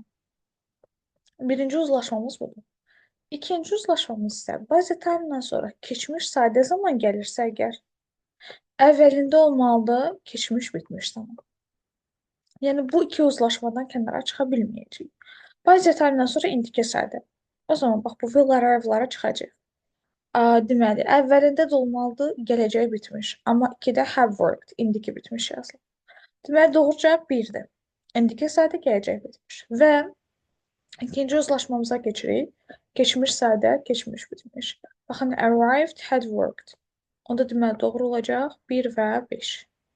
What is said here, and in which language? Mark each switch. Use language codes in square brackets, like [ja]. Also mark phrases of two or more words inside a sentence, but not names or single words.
[az] Birinci uzlaşmamız budur. İkinci uzlaşmamız isə bəzi time-dan sonra keçmiş sadə zaman gəlirsə əgər, əvvəlində olmalıdır keçmiş bitmiş zaman. Yəni bu iki uzlaşmadan kənara çıxa bilməyəcəyik. Bəzi time-dan sonra indiki sadə. O zaman bax bu [en] will arrive- [az] lara çıxacaq. Deməli, əvvəlində də olmalıdır gələcək bitmiş, amma 2-də [en] have worked, [az] indiki bitmiş yazılır. Deməli, doğru cavab 1-dir. İndiki sadə gələcək bitmiş. Və ikinci uzlaşmamıza keçirik. Keçmiş sadə, keçmiş bitmiş. Baxın, [en] arrived, had worked. [az] Onda deməli doğru olacaq 1 və 5.